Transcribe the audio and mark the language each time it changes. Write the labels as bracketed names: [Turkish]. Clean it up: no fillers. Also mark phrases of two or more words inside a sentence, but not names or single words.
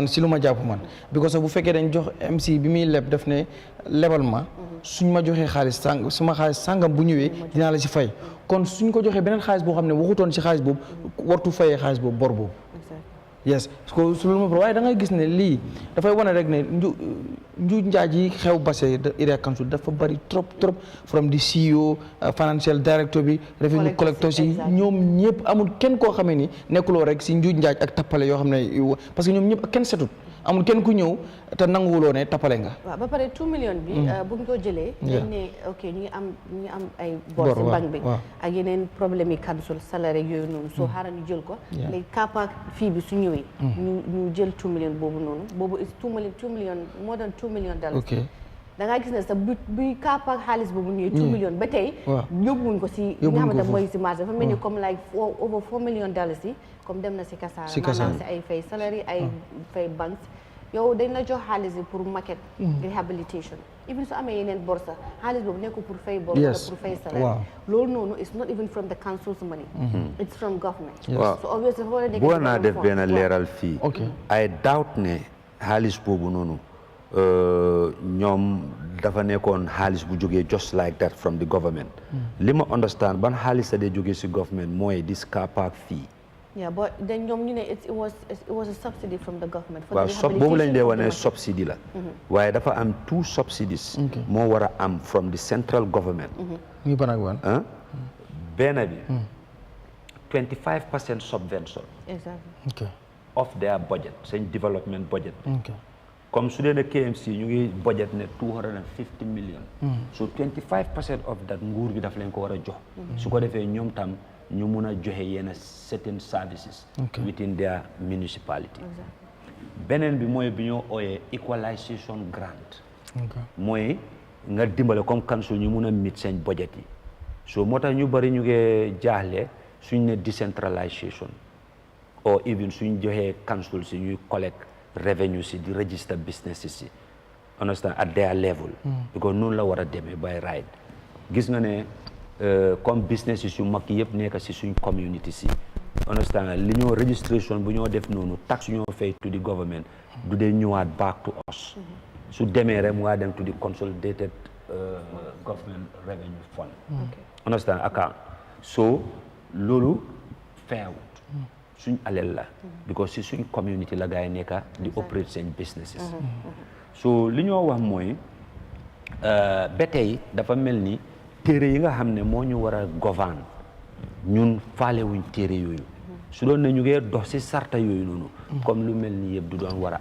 [Wolof] si lu ma jàpp man because bu fekkee dañ jox MC bi muy leb def ne lebal ma suñ ma joxee xaalis suma xaalis sàngam bu ñëwee dinaa la si fay kon suñ ko joxee beneen xaalis boo xam ne waxutoon si xaalis boobu wartu fayee xaalis boobu bor boobu yes ko su loolu ma waaye da ngay gis ne lii dafay wane rek ne njuuj njaaj yi xew [English] base area council [Wolof] dafa bari trop [English] from the CEO financial director [Wolof] bi [English] revenue collectors [Wolof] yi ñoom ñëpp amul kenn koo xamee ni nekkuloo rek si njuuj njaaj ak tappale yoo xam ne [French] parce que [Wolof] ñoom ñëpp kenn setut amul kenn ku ñëw te nanguwuloo ne tappale nga waaw ba pare 2 millions bi bu ñu ko jëlee dañ ne ok ñu ngi am ay bor si banque bi ak yeneen problème yi council salaire yooyu noonu soo xaaral ñu jël ko léegi kaapaak fii bi su ñëwee ñu jël 2 millions boobu noonu boobu [English] is 2 millions more than 2 millions dollars [Wolof] da ngaa gis ne sax buy kaapaak xaalis boobu ñëwee 2 millions ba tey yóbbuwuñ ko si li nga xamante mooy si marché dafa mel ni comme [English] like over 4 millions dollars [Wolof] yi comme dem na si kasaara maanaam si ay fay salaire ay fay banques yow dañ la jox xaalis bi pour maquette rehabilitation even su amee yeneen bor sax xaalis boobu nekkul pour fay bor wala pour fay salaire loolu noonu [English] it's not even from the council's money it's from government so obviously [Wolof] boo naa def benn leeral fii [English] I doubt [Wolof] ne xaalis boobu noonu ñoom dafa nekkoon xaalis bu jógee [English] just like that from the government. [Wolof] li ma understand ban xaalis la dee jógee si government mooy [English] this car park fee. Yeah, but then [Wolof] ñoom ñu ne [English] it was a subsidy from the government. [Wolof] waaw boobu lañ dee wane subsidy la. waaye dafa am 2 subsidies. moo war a am [English] from the central government. [Wolof] muy ban ak ban. benn bi. 25% subvention. [English] Exactly. Okay. of their budget seen development budget. Okay. [Wolof] comme su dee ne KMC ñu ngi budget ne 250 million. [English] so 25% of that [Wolof] nguur gi daf leen ko war a jox. su ko defee ñoom tam ñu mun a joxe yenn [English] certain services. within their municipality. [Wolof] beneen bi mooy bi ñoo ooyee [English] equalization grant. [Wolof] mooy nga dimbale comme council ñu mun a meet seen budget yi. so moo tax ñu bari ñu ngi jaaxle suñ ne decentralisation [English] or even [Wolof] suñ joxee council si ñuy [English] collect revenue [Wolof] si di [English] register businesses [Wolof] si understand [English] at their level. [Wolof] because noonu la war a demee [English] by right. [Wolof] gis nga ne comme business yu mag yëpp nekk si suñ community si understand li ñoo registration bu ñoo def noonu tax ñoo fay [English] to the government [Wolof] du dee ñëwaat [English] back to us. [Wolof] su demee rek mu waa dem [English] to the consolidated government revenue fund. understand account [Wolof] so loolu feewut suñ alal la because si suñ community la gaa yi nekka di operate seen businesses. so li ñoo wax mooy ba tey dafa mel ni téere yi nga xam ne moo ñu war a govern ñun faale wuñ téere yooyu su doon ne ñu ngee dox si sarta yooyu noonu comme lu mel ni yëpp du doon war a